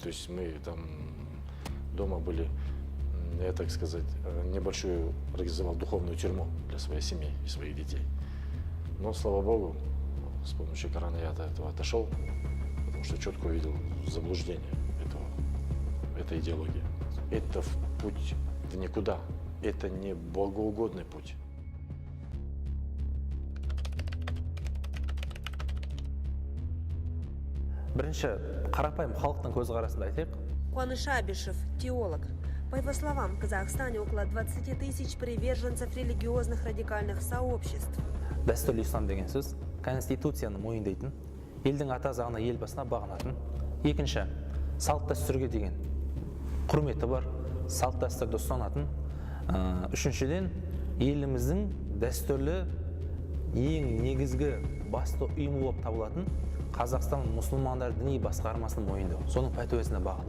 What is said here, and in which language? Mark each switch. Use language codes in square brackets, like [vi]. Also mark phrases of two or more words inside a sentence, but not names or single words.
[ru] То есть мы там дома были, я, так сказать, небольшую организовал духовную тюрьму для своей семьи и своих детей. Но, слава Богу, с помощью Корана я от этого отошел, потому что четко увидел заблуждение этой идеологии. Это путь в никуда, это не богоугодный путь. [kk] Бірінші, қарапайым халықтың көзқарасын айтайық. Куаныш Абишев, теолог. [ru] По его словам, в Казахстане около 20 тысяч приверженцев религиозных радикальных сообществ. [kk] Дәстүрлі ислам деген сөз конституцияны мойындайтын, елдің ата заңына, ел басына бағынатын. Екінші, салт дәстүрге деген құрметі бар, салт дәстүрді ұстанатын. Үшіншіден, еліміздің дәстүрлі ең негізгі басты ұйымы болып табылатын Қазақстан мұсылмандар діни басқармасының мойындау, соның пәтуасына бағыну.